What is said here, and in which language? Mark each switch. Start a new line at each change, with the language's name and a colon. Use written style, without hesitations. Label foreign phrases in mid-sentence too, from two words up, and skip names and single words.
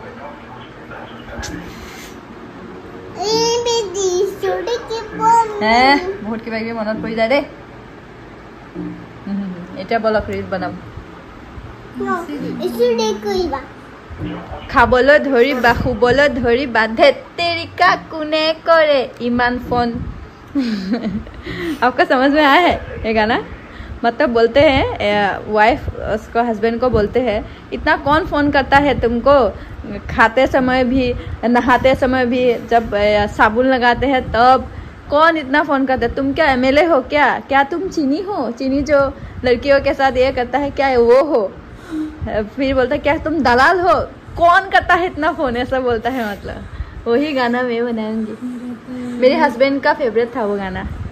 Assamese: বহুত কিবা কিবি মনত পৰি যায় দেই এতিয়া বলক ৰিল বনাম খাবলৈ ধৰিবা শুবলৈ ধৰিবা ধেতেৰিকা কোনে কৰে ইমান ফোন
Hindi: आपका समझ में आया है ये गाना मतलब बोलते हैं वाइफ उसको हस्बैंड को बोलते हैं इतना कौन फोन करता है तुमको खाते समय भी नहाते समय भी जब साबुन लगाते हैं तब कौन इतना फोन करता है तुम क्या एमएलए हो क्या तुम चीनी हो चीनी जो लड़कियों के साथ ये करता है क्या वो हो फिर बोलता है क्या तुम दलाल हो कौन करता है इतना फोन ऐसा बोलता है मतलब वही गाना मैं बनाऊंगी मेरे हस्बैंड का फेवरेट था वो गाना